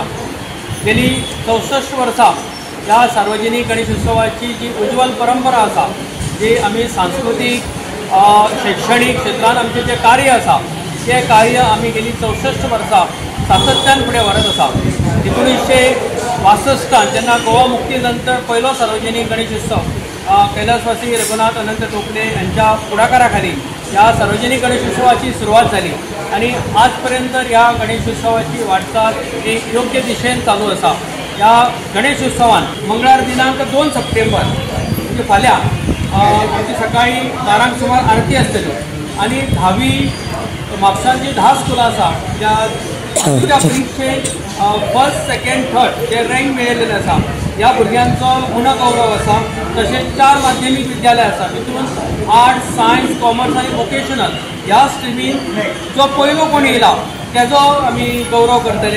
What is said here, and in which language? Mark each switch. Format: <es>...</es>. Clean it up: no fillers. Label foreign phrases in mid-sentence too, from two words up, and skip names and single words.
<kok>गेली 64 वर्सां ह्या सार्वजनीक गणेशोत्सवाची जी उज्वल परंपरा आसा, जी आमी सांस्कृतीक शैक्षणीक क्षेत्रांत आमचें जें कार्य आसा तें कार्य आमी गेली 64 वर्सां सातत्यान फुडें व्हरत आसा.</kok> <mr>1962 जेन्ना गोवा मुक्ती नंतर पयलो सार्वजनीक गणेशोत्सव कैलासवासी रघुनाथ अनंत टोपले यांच्या पुढाकाराखाली या सार्वजनिक गणेशोत्सवाची सुरुवात झाली आणि आजपर्यंत या गणेशोत्सवाची वाटचाल एक योग्य दिशेन चालू असा।</mr> <kok>या गणेशोत्सवान मंगळवार दिनांक 2 सप्टेंबर म्हणजे फाल्यां आमची सकाळी 12 सुमार आरती आसतली आणि 10वी म्हापशांची 10 स्कुलां आसा ज्या भुरग्यांचे</kok> <en>first second third</en> <kok>जे रँक मेळिल्ले आसा ह्या भुरग्यांचो गुणगौरव आसा। तशेंच 4 माध्यमीक विद्यालय आसा तितून</kok> <en>arts science commerce</en> <kok>आनी वोकेशनल ह्या स्ट्रिमीन जो पयलो कोण येयला तेजो आमी गौरव करतले।</kok>